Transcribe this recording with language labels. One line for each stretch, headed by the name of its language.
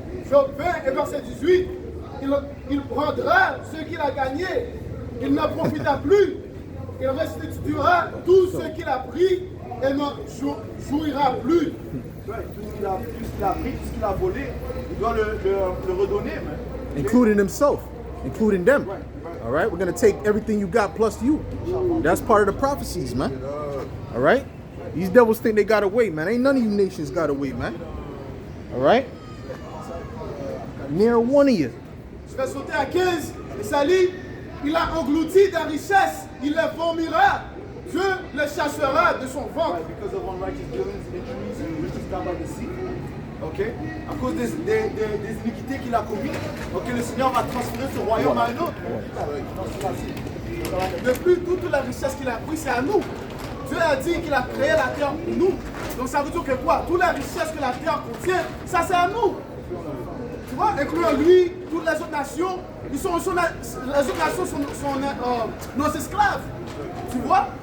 French: Job 20 et verset 18. Il prendra ce qu'il a gagné, il n'en profita plus. Il restituera tout ce qu'il a pris et ne jouira plus. Ouais, tout ce qu'il a pris, tout ce qu'il a volé, il doit le redonner. Man.
English: Including himself, including them. All right, we're going to take everything you got plus you. That's part of the prophecies, man. All right? These devils think they got away, man. Ain't none of you nations got away, man. All right? Near one of you.
French: Je vais sauter à 15. Et ça lit, il a englouti des richesses, il les vomira, Dieu les chassera de son ventre.
English: Because of unrighteous dealings, injuries, and riches down by the sea. Ok?
French: À cause des iniquités qu'il a commises, ok, le Seigneur va transférer ce royaume à un autre. De plus, toute la richesse qu'il a prise, c'est à nous. Dieu a dit qu'il a créé la terre pour nous. Donc ça veut dire que quoi? Toute la richesse que la terre contient, ça c'est à nous. Tu vois, incluant lui, toutes les autres nations, les autres nations sont nos esclaves. Tu vois?